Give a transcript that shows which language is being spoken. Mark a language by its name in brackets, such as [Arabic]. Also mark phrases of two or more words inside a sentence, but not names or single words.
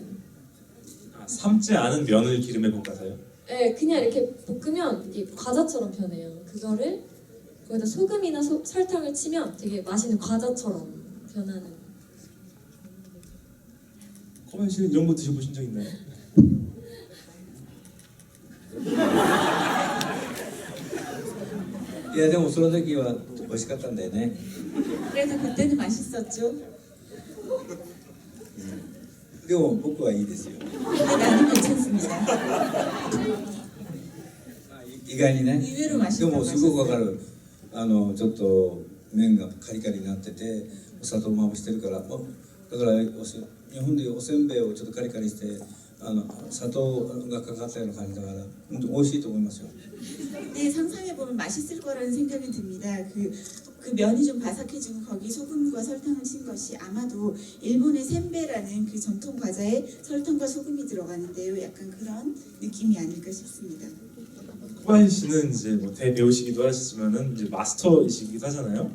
[Korean] 아, 삶지 않은 면을 기름에 볶아서요? 네, 그냥 이렇게 볶으면 이게 과자처럼 변해요. 그거를 거기다 소금이나 설탕을 치면 되게 맛있는 과자처럼 변하는. 코바야시 씨는 이런 거 드셔보신 적 있나요? [Japanese] いやでもその時は美味しかったんだよね。 [Korean] 그래도 그때는 맛있었죠. [Japanese] でも僕はいいですよ。 [Korean] 근데 나는 괜찮습니다. [Japanese] 意外にね。 [Korean] 의외로 [Japanese] で [Korean] 맛있다고 [Japanese] もすごくわか [Korean] 하셨어요. [Japanese] る。ちょっと麺がカリカリになっててお砂糖まぶしてるから、だから日本でおせんべいをちょっとカリカリして砂糖がかかったような感じだから本当美味しいと思いますよ。 [Korean] 네, 상상해보면 맛있을 거라는 생각이 듭니다. 그 면이 좀 바삭해지고 거기 소금과 설탕을 친 것이 아마도 일본의 셈베라는 그 전통 과자에 설탕과 소금이 들어가는데요. 약간 그런 느낌이 아닐까 싶습니다. 코바야시 씨는 이제 뭐 대배우시기도 하시지만은 이제 마스터이시기도 하잖아요.